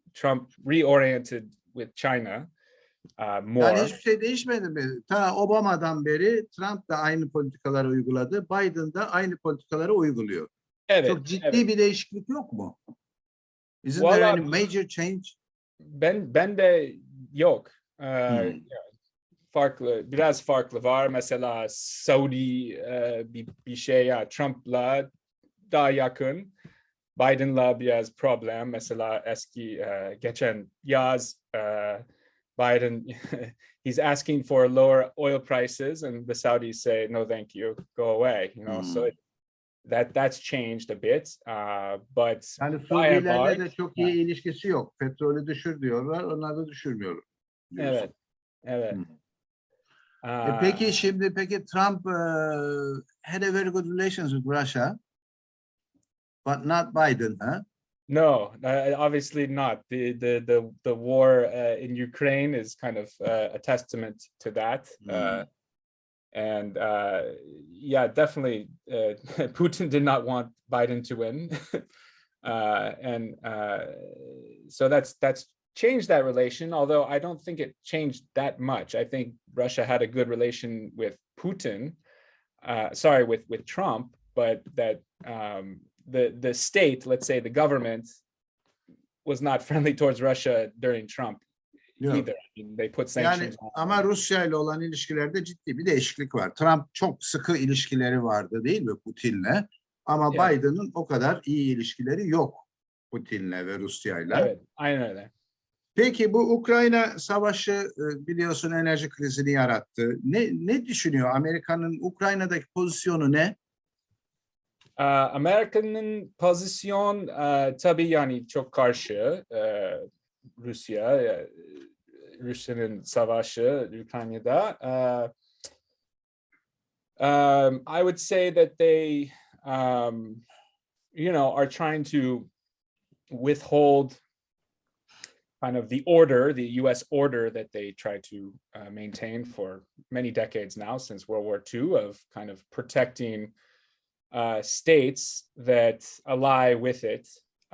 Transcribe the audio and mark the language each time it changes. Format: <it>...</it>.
<en>Trump reoriented with China. More.</en> <tr>Yani hiçbir şey değişmedi mi? Ta Obama'dan beri Trump da aynı politikaları uyguladı. Biden da aynı politikaları uyguluyor. Evet, Çok ciddi evet. bir değişiklik yok mu?</tr> <en>Isn't there</en> <tr>Valla</tr> <en>any major change?</en> <tr>ben de yok. Hmm. Biraz farklı var. Mesela Saudi bir şey ya, Trump'la daha yakın. Biden'la biraz problem. Mesela geçen yaz</tr> <en>Biden he's asking for lower oil prices and the Saudis say no thank you, go away, so that's changed a bit, but</en> <tr>Yani</tr> <en>by and</en> <tr>Suudilerle</tr> <en>large,</en> <tr>de çok iyi ilişkisi yok. Petrolü düşür diyorlar, onlar da düşürmüyor diyorsun. evet.</tr> <en>Peki Trump had a very good relations with Russia, but not Biden, huh? No, obviously not. The war in Ukraine is kind of a testament to that. And yeah, definitely, Putin did not want Biden to win, and so that's changed that relation. Although I don't think it changed that much. I think Russia had a good relation with Putin, with Trump, but that the state, let's say the government, was not friendly towards Russia during Trump either. I mean, they put sanctions on.</en> <tr>Ama Rusya ile olan ilişkilerde ciddi bir değişiklik var. Trump çok sıkı ilişkileri vardı değil mi Putin'le? Ama Biden'ın o kadar iyi ilişkileri yok Putin'le ve Rusya'yla. Evet, aynen öyle. Peki bu Ukrayna savaşı biliyorsun enerji krizini yarattı. Ne düşünüyor? Amerika'nın Ukrayna'daki pozisyonu ne? Amerika'nın pozisyon tabii yani çok karşı Rusya'nın savaşı Ukrayna'da.</tr> <en>I would say that they are trying to withhold kind of the US order that they try to maintain for many decades now, since World War II, of kind of protecting states that ally with it.</en>